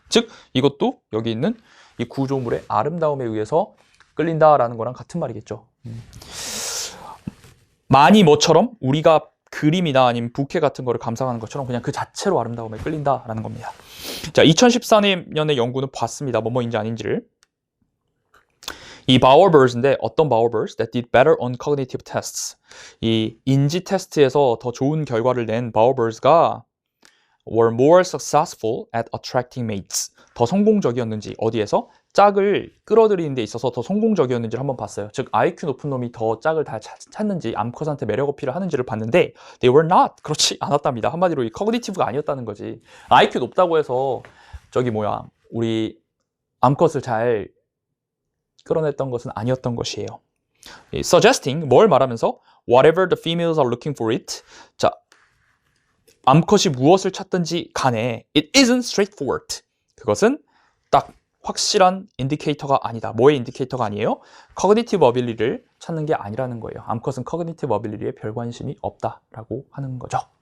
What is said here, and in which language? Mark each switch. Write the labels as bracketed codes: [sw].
[ko] 즉 이것도 여기 있는 이 구조물의 아름다움에 의해서 끌린다라는 거랑 같은 말이겠죠. 많이 뭐처럼 우리가 그림이나 아니면 부케 같은 거를 감상하는 것처럼 그냥 그 자체로 아름다움에 끌린다라는 겁니다. 자, 2014년의 연구는 봤습니다. 뭐뭐인지 아닌지를. [en] 이 Bowers인데 어떤 Bowers that did better on cognitive tests. [ko] 이 인지 테스트에서 더 좋은 결과를 낸 [en] Bowers가 were more successful at attracting mates. [ko] 더 성공적이었는지, 어디에서? 짝을 끌어들이는 데 있어서 더 성공적이었는지를 한번 봤어요. 즉 IQ 높은 놈이 더 짝을 다 찾는지, 암컷한테 매력 어필을 하는지를 봤는데 [en] they were not, [ko] 그렇지 않았답니다. 한마디로 이 커그니티브가 아니었다는 거지. IQ 높다고 해서 우리 암컷을 잘 끌어냈던 것은 아니었던 것이에요. suggesting, 뭘 말하면서? [en] whatever the females are looking for it. [ko] 자, 암컷이 무엇을 찾든지 간에 [en] it isn't straightforward. [ko] 그것은 딱 확실한 인디케이터가 아니다. 뭐의 인디케이터가 아니에요? cognitive ability를 찾는 게 아니라는 거예요. 암컷은 cognitive ability에 별 관심이 없다라고 하는 거죠.